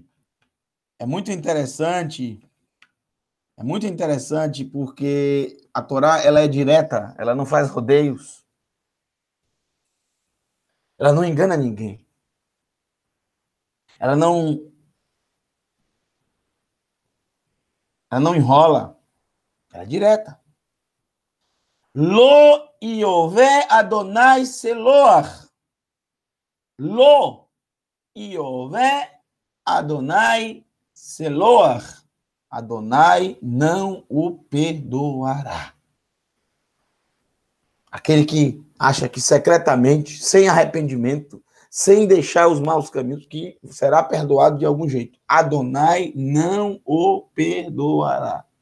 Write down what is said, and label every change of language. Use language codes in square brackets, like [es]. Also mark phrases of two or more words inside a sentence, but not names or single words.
[pt] É muito interessante porque a Torá, ela é direta, ela não faz rodeios. Ela não engana ninguém. Ela não enrola. Ela é direta. [he] לא יאבה אדני סלוח. לא יאבה אדני סלוח. [pt] Adonai não o perdoará. Aquele que acha que secretamente, sem arrependimento, sem deixar os maus caminhos, que será perdoado de algum jeito. Adonai não o perdoará.